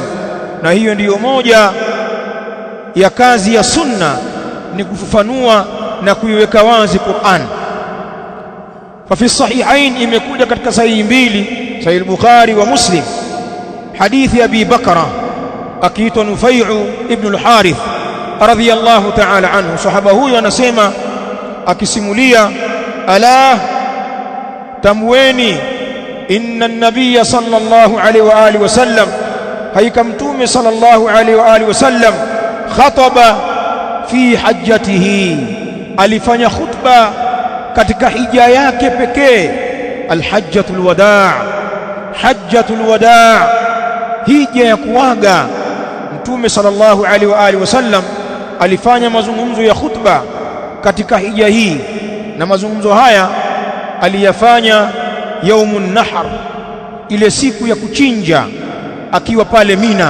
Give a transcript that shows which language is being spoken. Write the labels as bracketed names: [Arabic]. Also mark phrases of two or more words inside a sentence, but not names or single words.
[Swahili] Na hiyo ndiyo moja ya kazi ya sunna, ni kufafanua na kuiweka wazi Qur'an. [Arabic] ففي الصحيحين, [Swahili] imekuja katika sahihi mbili, sahih al-Bukhari wa Muslim, hadithi Abi Bakra akiitwa Nufai'u ibn al-Harith [Arabic] رضي الله تعالى عنه. [Swahili] Sahaba huyo anasema akisimulia, [Arabic] ألا تموني إن النبي صلى الله عليه وعلى آله وسلم, [Swahili] haika Mtume [Arabic] صلى الله عليه وعلى آله وسلم, خطب في حجته, [Swahili] alifanya khutba katika hija yake pekee, [Arabic] الحجة الوداع حجة الوداع, [Swahili] hija ya kuaga. Mtume [Arabic] صلى الله عليه وعلى آله وسلم [Swahili] alifanya mazungumzo ya khutba katika hija hii, na mazungumzo haya aliyafanya [Arabic] يوم النحر, [Swahili] ile siku ya kuchinja, akiwa pale Mina.